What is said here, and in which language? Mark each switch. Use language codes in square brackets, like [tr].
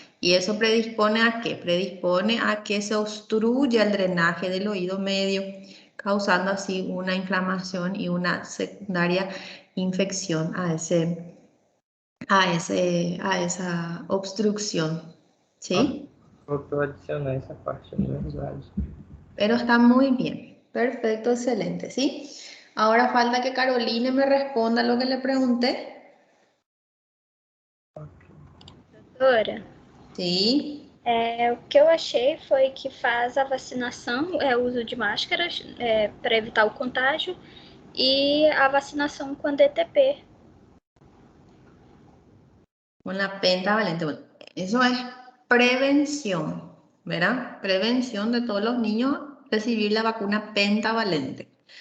[es] Y eso predispone ¿a qué? Predispone a que se obstruya el drenaje del oído medio, causando así una inflamación y una secundaria infección a esa obstrucción, ¿sí? [pt] Faltou adicionar essa parte, na verdade. [es] Pero está muy bien. Perfecto, excelente, ¿sí? Ahora falta que Caroline me responda lo que le pregunté. [pt] Doutora, [es] Sí. [pt] o que eu achei foi que faz a vacinação, o uso de máscaras para evitar o contágio e a vacinação com DTP. [es] Con la pentavalente. Bueno, eso es prevención, ¿verdad? Prevención de todos los niños recibir la vacuna pentavalente.